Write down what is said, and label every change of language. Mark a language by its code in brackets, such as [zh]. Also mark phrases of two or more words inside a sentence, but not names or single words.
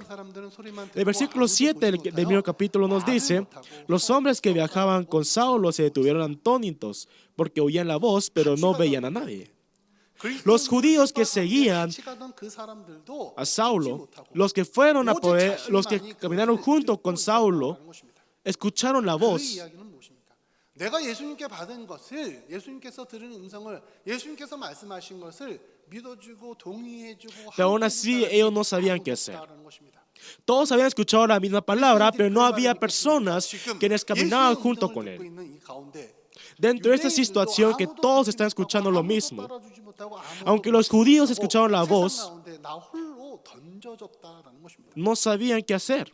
[es] El versículo 7 del mismo capítulo nos dice: los hombres que viajaban con Saulo se detuvieron atónitos porque oían la voz, pero no veían a nadie. Los judíos que seguían a Saulo, los que fueron a poder, los que caminaron junto con Saulo, escucharon la voz. [ko] 내가 예수님께 받은 것을 예수님께서 들은 음성을 예수님께서 말씀하신 것을 믿어주고 동의해주고 [es] Pero aún así ellos no sabían qué hacer. Todos habían escuchado la misma palabra, pero no había personas quienes caminaban junto con él. Dentro de esta situación que todos están escuchando lo mismo, aunque los judíos escucharon la voz, no sabían qué hacer.